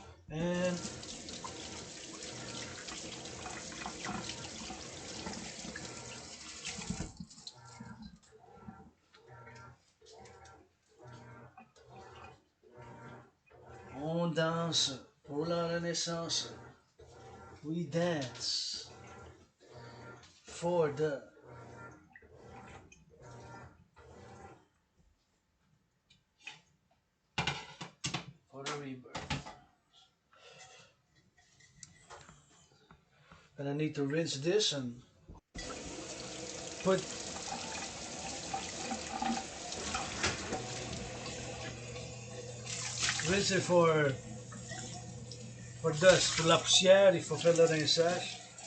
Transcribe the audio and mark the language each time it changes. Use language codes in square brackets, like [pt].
[fr] And on danse pour la renaissance. [en] We dance for the rebirth. And I need to rinse this and put rinse it for dust, [fr] pour la poussière, il faut faire le rinçage.